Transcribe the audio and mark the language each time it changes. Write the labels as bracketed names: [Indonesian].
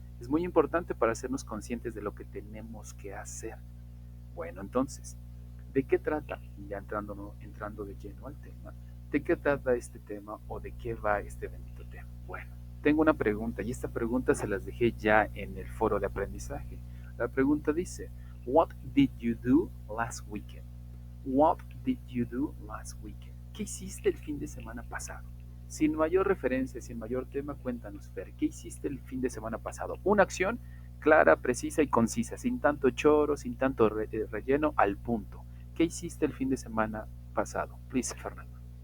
[Spanish] Es muy importante para hacernos conscientes de lo que tenemos que hacer. Bueno, entonces, ¿de qué trata? Ya entrando de lleno al tema, ¿de qué trata este tema o de qué va este bendito tema? Bueno, tengo una pregunta y esta pregunta se las dejé ya en el foro de aprendizaje. La pregunta dice, [English] What did you do last weekend? What did you do last weekend? [Spanish] ¿Qué hiciste el fin de semana pasado? Sin mayor referencia, sin mayor tema, cuéntanos, Fer, ¿qué hiciste el fin de semana pasado? Una acción clara, precisa y concisa, sin tanto choro, sin tanto relleno, al punto. ¿Qué hiciste el fin de semana pasado? [English] Please, Fernando.